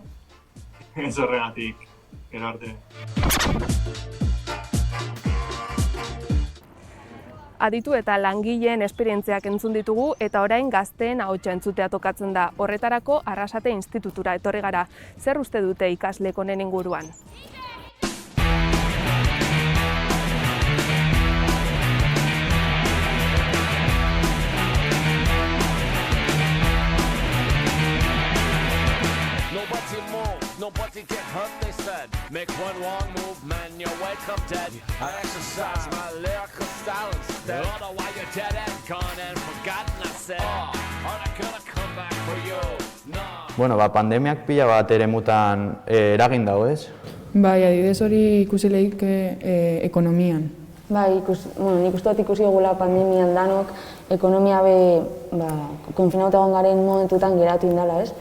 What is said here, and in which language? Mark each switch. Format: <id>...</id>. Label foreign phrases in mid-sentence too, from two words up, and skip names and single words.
<eu>Ez horregatik, gero arte. Aditu eta langileen esperientziak entzun ditugu eta orain gazteen ahotsa entzutea tokatzen da. Horretarako Arrasate Institutura etorri gara. Zer uste dute ikaslek honen inguruan?</eu> <en>Nobody get hurt, they said. Make one wrong move, man, you wake up dead. I exercise my lyrical style instead. I don't know why you're dead and gone and forgotten, I said. I'm not gonna come back for you, no.</en> <eu>Bueno, pandemiak pila bat eremutan eragin dago, ez? Bai, adibidez hori ikusileik ekonomian. Bai, nik uste dut ikusi dugula pandemian danok, ekonomia konfinauta egon garen momentutan geratu indala, ez?</eu>